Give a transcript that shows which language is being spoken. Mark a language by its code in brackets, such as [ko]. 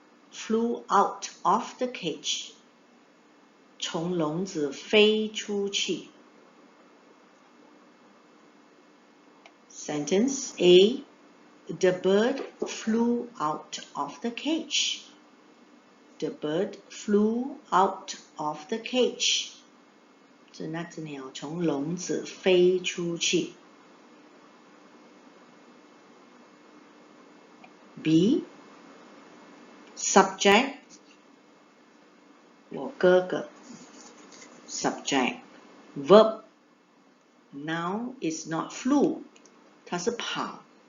[en] Flew out of the cage. [zh] 从笼子飞出去. [en] Sentence A, the bird flew out of the cage. The bird flew out of the cage. [zh] 是那只鸟从笼子飞出去. [en] B, subject [zh] 我哥哥. [en] Subject verb now is not flew, [zh] 它是跑.